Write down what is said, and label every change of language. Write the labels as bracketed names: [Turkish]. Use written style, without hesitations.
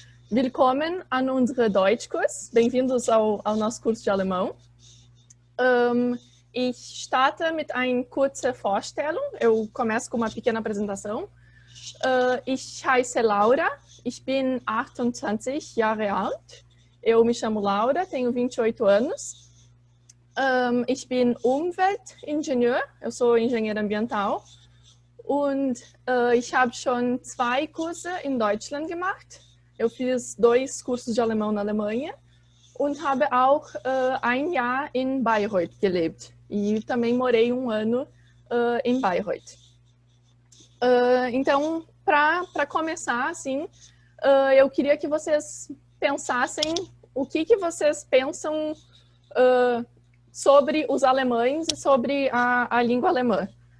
[German] Willkommen an unsere Deutschkurs. [Portuguese] Bem-vindos ao nosso curso de alemão. [German] Ich starte mit einer kurzen Vorstellung. [Portuguese] Eu começo com uma pequena apresentação. [German] Ich heiße Laura, ich bin 28 Jahre alt. [Portuguese] Eu me chamo Laura, tenho 28 anos. [German] Ich bin Umweltingenieur, [Portuguese] eu sou engenheira ambiental. [German] Und ich habe schon 2 Kurse in Deutschland gemacht. [Portuguese] Eu fiz 2 cursos de alemão na Alemanha. [German] Und habe auch 1 Jahr in Bayreuth gelebt. [Portuguese] E também morei 1 ano em Bayreuth. Então, para começar, assim, eu queria que vocês pensassem o que vocês pensam sobre os alemães e sobre a língua alemã.